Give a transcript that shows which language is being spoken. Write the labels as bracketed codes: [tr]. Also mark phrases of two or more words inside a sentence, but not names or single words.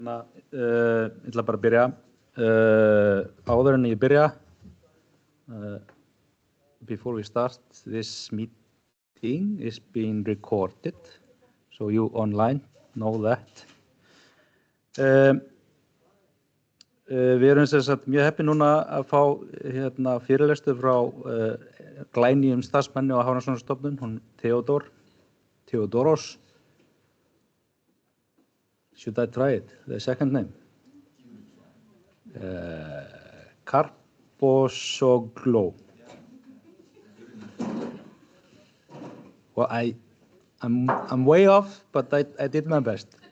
[is] Ég ætla bara að byrja. Áður en ég byrja, [en] before we start, this meeting is being recorded, so you online know that. [is] Við erum sem sagt mjög heppin núna að fá fyrirlestur frá glænýjum starfsmanni á Hafrannsóknastofnun, hún Theodoros. [en] Should I try it? The second name? Karpouzogloum. Well, I'm way off, but I did my best.